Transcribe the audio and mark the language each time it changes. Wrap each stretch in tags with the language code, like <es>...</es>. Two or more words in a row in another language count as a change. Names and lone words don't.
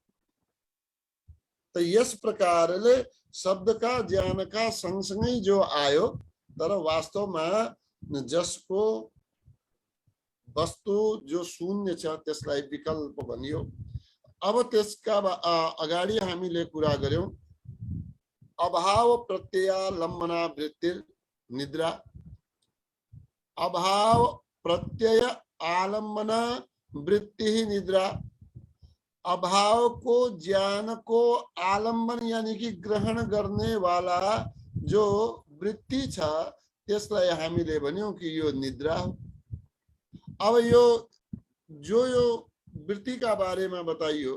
<ne>त यस प्रकारले शब्दका ज्ञानका सँगसँगै जो आयो, तर वास्तवमा जसको वस्तु जो शून्य छ त्यसलाई विकल्प भनियो। अब त्यसका अगाडि हामीले कुरा गर्यौं</ne> <sa>अभाव प्रत्ययालम्बना वृत्ति निद्रा। अभाव प्रत्यय आलम्बना वृत्ति निद्रा।</sa> <ne>अभाव को, ज्ञान को आलम्बन यानी कि ग्रहण गर्ने वाला जो वृत्ति छ त्यसलाई हामीले भन्यौं कि यो निद्रा हो। अब यो वृत्ति का बारेमा बताइयो।</ne>